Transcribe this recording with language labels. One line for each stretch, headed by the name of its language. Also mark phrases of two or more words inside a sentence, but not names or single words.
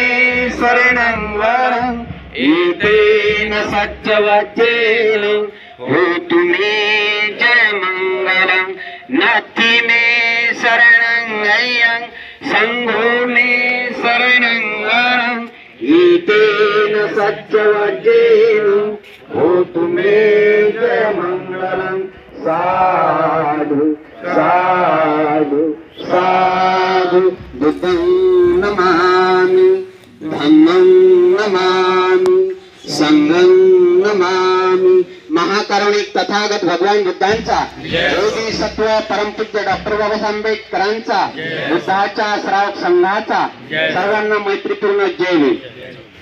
Pali: शरणं वरं एतेन सत्यवचेन होतु मे जयमङ्गलम् नथि मे शरणं गयं संघो मे शरणं वरं एतेन सत्यवचेन होतु मे जयमङ्गलम् साधु साधु साधु बुद्धं नमामि धम्मं नमामि संघं नमामि महाकारुणिक तथागत
Marathi: भगवान बुद्धांचा योगी सत्व परमपूज्य डॉक्टर बाबासाहेब आंबेडकरांचा बुद्धाच्या श्रावक संघाचा सर्वांना मैत्रीपूर्ण जय.